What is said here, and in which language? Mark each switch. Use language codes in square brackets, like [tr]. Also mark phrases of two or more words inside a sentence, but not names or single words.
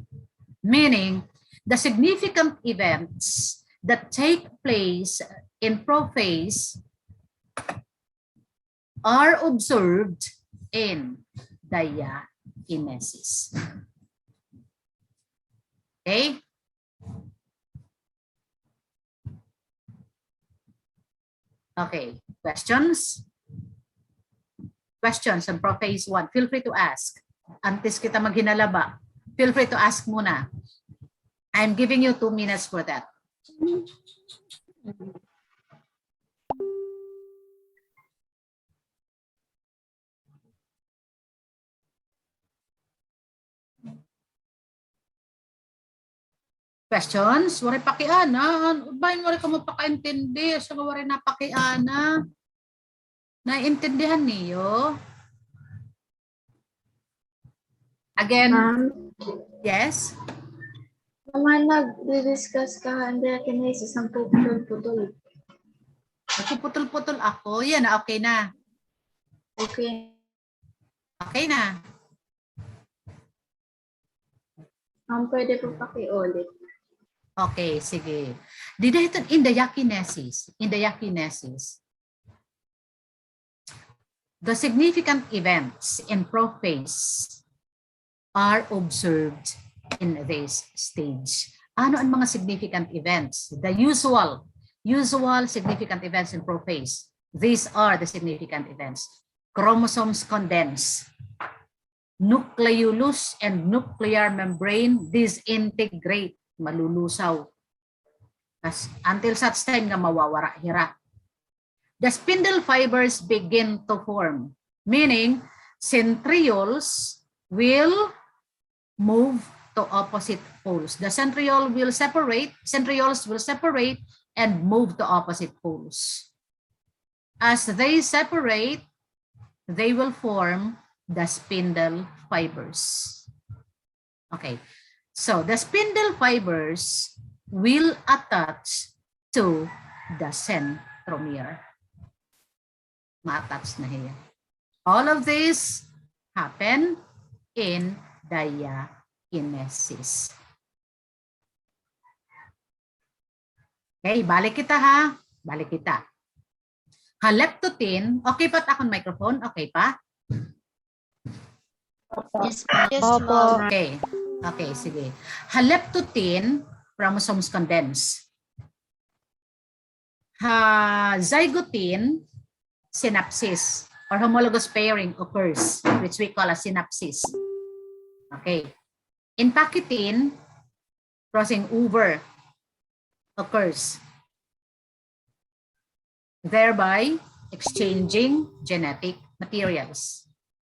[en] Meaning, the significant events that take place in prophase are observed in diakinesis. Okay? Okay, questions? Questions on prophase 1. Feel free to ask. [war] Antes kita maghinalaba, [en] feel free to ask [tl] muna. [en] I'm giving you 2 minutes for that. Questions? [war] Wari pakiana. Bayan wari ka mapakaintindi. Sa wari na pakiana. [tl] Naiintindihan niyo? Again, yes? Naman nag-discuss ka ang diakinesis ng putol-putol. Putol-putol ako. Yan, okay na. [en] Okay. [tl] Okay na. Pwede po pakiulit. Okay, sige. [en] Dito in diakinesis, the significant events in prophase are observed in this stage. [tl] Ano ang mga [en] significant events? The usual significant events in prophase. These are the significant events. Chromosomes condense. Nucleolus and nuclear membrane disintegrate. [war] Malulusaw. [en] Until such time [war] nga mawawara hira. [en] The spindle fibers begin to form, meaning centrioles will move to opposite poles. The centrioles will separate and move to opposite poles. As they separate, they will form the spindle fibers. Okay. So the spindle fibers will attach to the centromere. [war] Ma-attach na hiya. [en] All of this happen in diakinesis. [war] Okay, balik kita ha. Balik kita. [tl] Haleptotin, okay pa akong microphone? Okay pa? [en] Yes, ma'am. Okay. Okay, sige. Haleptotin, chromosomes condense. Zygotin, synapsis or homologous pairing occurs, which we call a synapsis. Okay. In pachytin, crossing over occurs, thereby exchanging genetic materials.